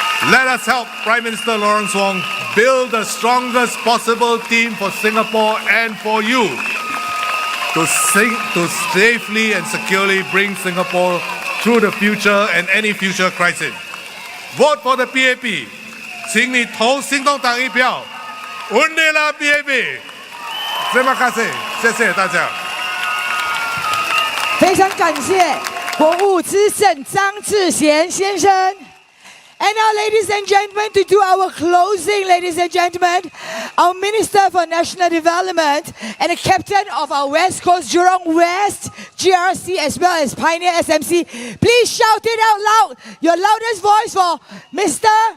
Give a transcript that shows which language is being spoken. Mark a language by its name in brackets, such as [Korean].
[English] Let us help Prime Minister Lawrence Wong build the strongest possible team for Singapore and for you to safely and securely bring Singapore through the future and any future crisis. Vote for the PAP. [Chinese] 请你投行动党一票。 Undela PAP。 [Malay] Terima kasih， [Chinese] 谢谢大家。非常感谢国务资深张志贤先生。 [English] And now, ladies and gentlemen, to do our closing, ladies and gentlemen, our Minister for National Development and the Captain of our West Coast Jurong West GRC as well as Pioneer SMC, please shout it out loud, your loudest voice for Mr.